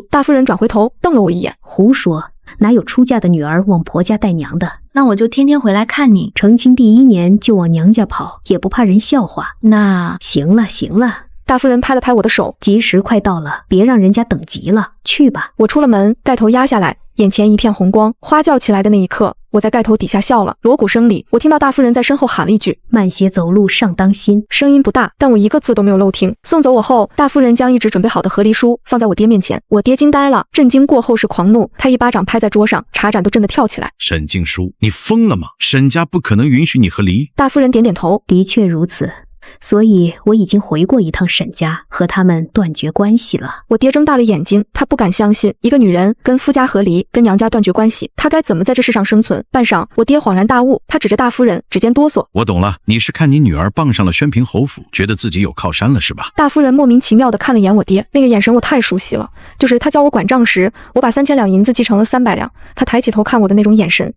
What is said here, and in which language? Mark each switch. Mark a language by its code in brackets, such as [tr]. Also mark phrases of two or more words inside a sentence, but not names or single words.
[zh] 大夫人轉回頭瞪了我一眼，胡說，哪有出嫁的女兒往婆家帶娘的？那我就天天回來看你。成親第1年就往娘家跑，也不怕人笑話。那行了行了。大夫人拍了拍我的手，吉時快到了，別讓人家等急了，去吧。我出了門，蓋頭壓下來，眼前一片紅光，花轎起來的那一刻，我在蓋頭底下笑了。鑼鼓聲裡，我聽到大夫人在身後喊了一句：“ 慢些走路上當心。” 聲音不大，但我一個字都沒有漏聽。送走我後，大夫人將一紙準備好的和離書放在我爹面前，我爹驚呆了，震驚過後是狂怒，他一巴掌拍在桌上，茶盞都震得跳起來。沈靜書，你瘋了嗎？沈家不可能允許你和離。大夫人點點頭，的確如此。所以我已經回過一趟沈家，和他們斷絕關係了。我爹睜大了眼睛，他不敢相信一個女人跟夫家和離，跟娘家斷絕關係，她該怎麼在這世上生存？半晌，我爹恍然大悟，他指着大夫人，指尖哆嗦。我懂了，你是看你女兒傍上了宣平侯府，覺得自己有靠山了是吧？大夫人莫名其妙地看了眼我爹，那個眼神我太熟悉了，就是他教我管賬時，我把3000兩銀子繼承了300兩，他抬起頭看我的那種眼神。